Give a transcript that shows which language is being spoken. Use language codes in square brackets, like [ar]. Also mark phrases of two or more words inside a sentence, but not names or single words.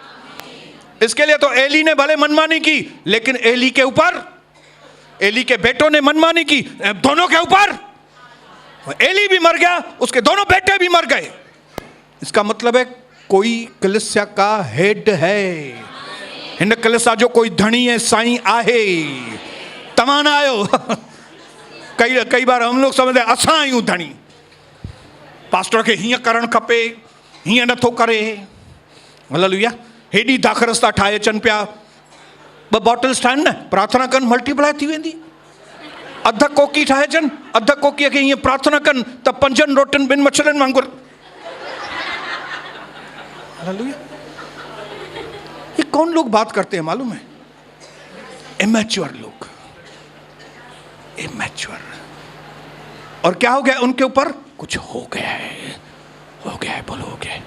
[ur] اس کے لیے تو ایلی نے بھلے من مانی کی، لیکن ایلی کے اوپر، ایلی کے بیٹوں نے من مانی کی، دونوں کے اوپر. ایلی بھی مر گیا، اس کے دونوں بیٹے بھی مر گئے. اس کا مطلب ہے کوئی کلیسیا کا ہیڈ ہے. [sd] हिन कलीसिया जो कोई धनी है, साईं आहे, तमाम आयो। [ur] کئی بار ہم لوگ سمجھتے [sd] असां आहियूं धनी, पास्टर खे हीअं करणु खपे, हीअं नथो करे। हालेलुया। हेॾी दाख़रस था ठाहे अचनि पिया। 2 बॉटल्स ठाहिनि न, प्रार्थना कनि, मल्टीप्लाई थी वेंदी। अध कोकी ठाहे अचनि, अध कोकीअ खे हीअं प्रार्थना कनि त 5 रोटियुनि 2 मछलियुनि वांगुरु। हालेलुया। [ur] یہ کون لوگ بات کرتے ہیں معلوم ہے? امیچیور لوگ، امیچیور. اور کیا ہو گیا ان کے اوپر? کچھ ہو گیا ہے، ہو گیا ہے، بولو ہو گیا ہے.